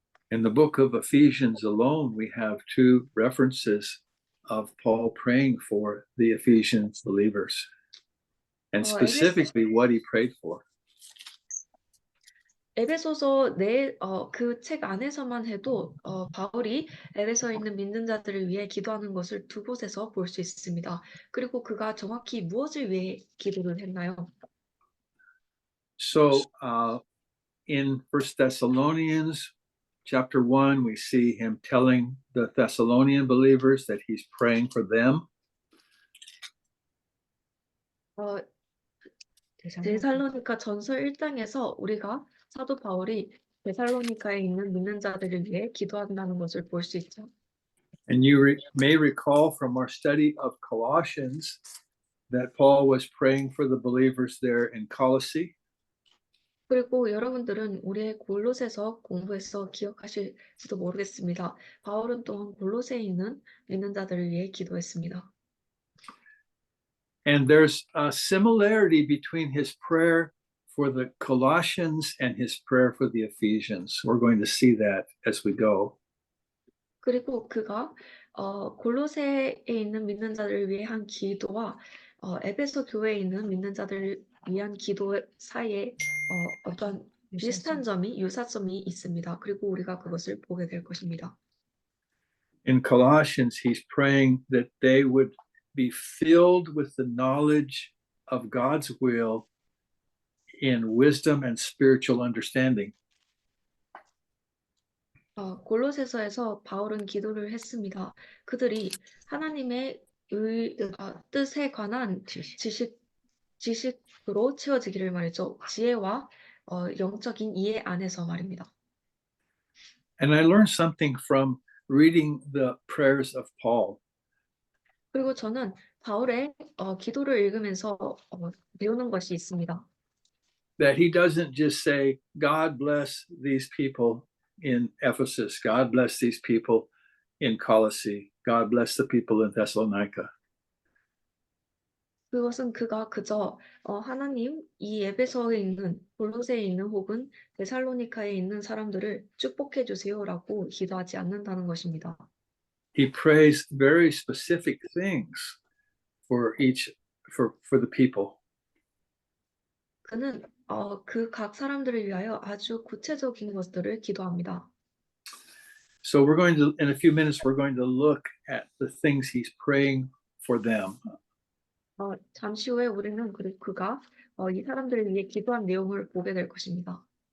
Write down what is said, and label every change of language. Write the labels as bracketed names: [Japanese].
[English] In the book of Ephesians alone, we have 2 references of Paul praying for the Ephesians believers, and specifically what he prayed for. [Korean] 에베소서 그 책 안에서만 해도 바울이 에베소에 있는 믿는 자들을 위해 기도하는 것을 2곳에서 볼 수 있습니다. 그리고 그가 정확히 무엇을 위해 기도를 했나요? [English] So in 1 Thessalonians chapter 1, we see him telling the Thessalonian believers that he's praying for them. [Korean] 데살로니가 전서 1장에서 우리가 사도 바울이 데살로니가에 있는 믿는 자들을 위해 기도한다는 것을 볼 수 있죠. [English] And you may recall from our study of Colossians that Paul was praying for the believers there in Colossae. [Korean] 그리고 여러분들은 우리의 골로새서 공부해서 기억하실지도 모르겠습니다. 바울은 또한 골로새에 있는 믿는 자들을 위해 기도했습니다. [English] And there's a similarity between his prayer for the Colossians and his prayer for the Ephesians. We're going to see that as we go. [Korean] 그리고 그가 골로새에 있는 믿는 자들을 위해 한 기도와 에베소 교회에 있는 믿는 자들을 위한 기도 사이에 어떤 비슷한 점이 유사점이 있습니다. 그리고 우리가 그것을 보게 될 것입니다. [English] In Colossians, he's praying that they would be filled with the knowledge of God's will in wisdom and spiritual understanding. [Korean] 골로새서에서 바울은 기도를 했습니다. 그들이 하나님의 뜻에 관한 지식으로 채워지기를 말이죠. 지혜와 영적인 이해 안에서 말입니다. [English] And I learned something from reading the prayers of Paul. [Korean] 그리고 저는 바울의 기도를 읽으면서 배우는 것이 있습니다. [English] That he doesn't just say, God bless these people in Ephesus, God bless these people in Colossae, God bless the people in Thessalonica. [Korean] 그것은 그가 그저 하나님 이 에베소에 있는 골로새에 있는 혹은 데살로니카에 있는 사람들을 축복해 주세요라고 기도하지 않는다는 것입니다. [English] He prays very specific things for the people. [Korean] 그는 그 각 사람들을 위하여 아주 구체적인 것들을 기도합니다. [English] So in a few minutes, we're going to look at the things he's praying for them. [Korean] 잠시 후에 우리는 그가 이 사람들을 위해 기도한 내용을 보게 될 것입니다.